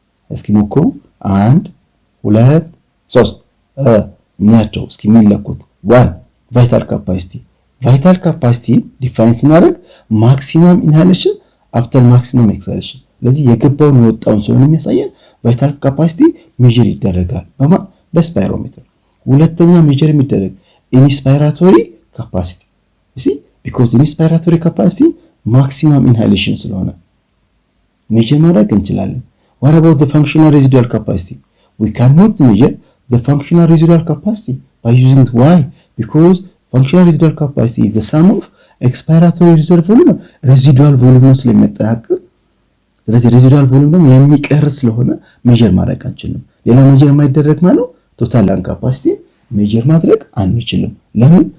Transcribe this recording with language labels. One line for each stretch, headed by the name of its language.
Amharic: እስኪ ሞክሩ። 1 2 3 ናቸው እስኪ የሚለኩት። 1 ቫይታል ካፓሲቲ። ቫይታል ካፓሲቲ ዲፋይን ስናደርግ ማክሲመም ኢንሃሌሽን አፍተር ማክሲመም ኤክስሃሌሽን። ስለዚህ የገባውን የወጣውን ስለሆነ የሚያሳየን ቫይታል ካፓሲቲ ሜጀር ይደረጋል በስፓይሮሜትር። ሁለተኛ ሜጀር የሚደረግ ኢንስፓይራቶሪ ካፓሲቲ። እሺ ቢኮዝ ኢንስፓይራቶሪ ካፓሲቲ ማክሲመም ኢንሃሌሽን ስለሆነ ሜጀር ማድረግ እንችላለን።
English: what about the functional residual capacity? we cannot measure the functional residual capacity by using it. Why? because functional residual capacity is the sum of expiratory reserve volume residual volume
Amharic: ስለሚያጠናቅር። ስለዚህ ሬዚዱዋል ቮሊዩም ደግሞ የሚቀር ስለሆነ ሜጀር ማድረግ አንችልም። ሌላ ሜጀር የማይደረግ ማለት ቶታል ላንግ ካፓሲቲ ሜጀር ማድረግ አንችልም። ለምን?